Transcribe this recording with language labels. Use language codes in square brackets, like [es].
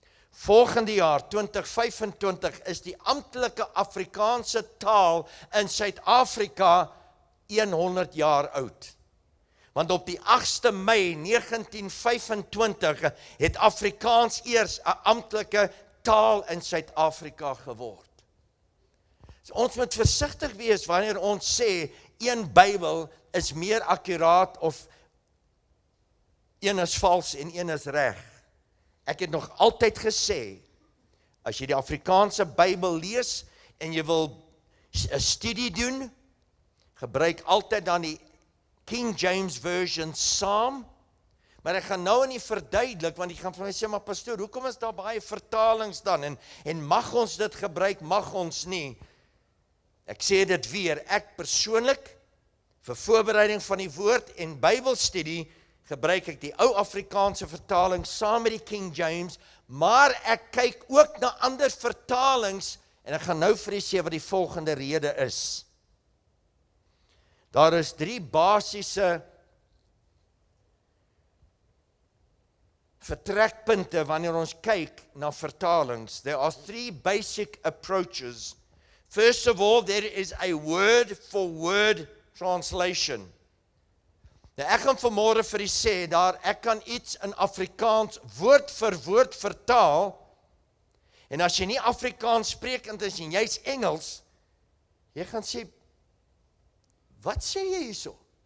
[af] Volgende jaar, 2025, is die amptelike Afrikaanse taal in Suid-Afrika 100 jaar oud. Want op die 8de Mei 1925 het Afrikaans eers 'n amptelike taal in Suid-Afrika geword. So ons moet versigtig wees wanneer ons sê een Bybel is meer akkuraat of een is vals en een is reg. Ek het nog altyd gesê, as jy die Afrikaanse Bybel lees en jy wil 'n studie doen, gebruik altyd dan die King James Version saam. Maar ek gaan nou nie verduidelik, want jy gaan vir my sê, maar pastoor, hoekom is daar baie vertalings dan? En mag ons dit gebruik, mag ons nie? Ek sê dit weer, ek persoonlik, vir voorbereiding van die woord en Bybelstudie, gebruik ek die ou Afrikaanse vertaling saam met die King James, maar ek kyk ook na ander vertalings, en ek gaan nou vir u sê wat die volgende rede is. Daar is 3 basiese vertrekpunte wanneer ons kyk na vertalings. [en] There are 3 basic approaches. First of all, there is a word-for-word translation. [af] Nou ek gaan vanmôre vir u sê, ek kan iets in Afrikaans woord vir woord vertaal, en as jy nie Afrikaans sprekend is en jy's Engels, jy gaan sê, wat sê jy hierso?